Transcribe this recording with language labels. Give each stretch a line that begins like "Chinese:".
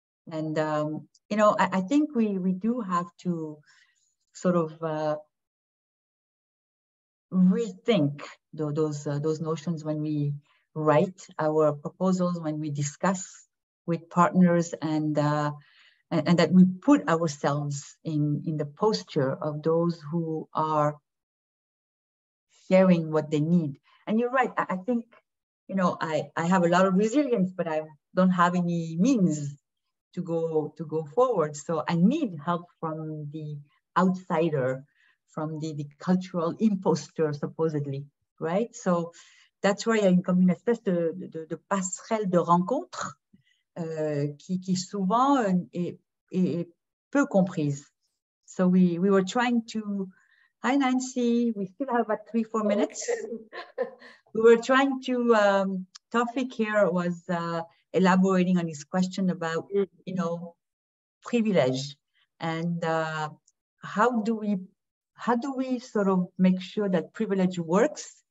English: And, you know, I think we do have to sort of rethink those notions when we write our proposals, when we discuss with partners, and that we put ourselves in the posture of those who are sharing what they need. And you're right, I think, you know, I have a lot of resilience, but I don't have any means to go forward. So I need help from the outsider, from the cultural impostor, supposedly, right? So that's why
French: il y a comme une espèce de passerelle de rencontre qui souvent est peu comprise.
English: So we were trying to, hi Nancy, we still have about 3-4 minutes. We were trying to, Tawfiq here was elaborating on his question about, you know, privilege, and how do we sort of make sure that privilege works?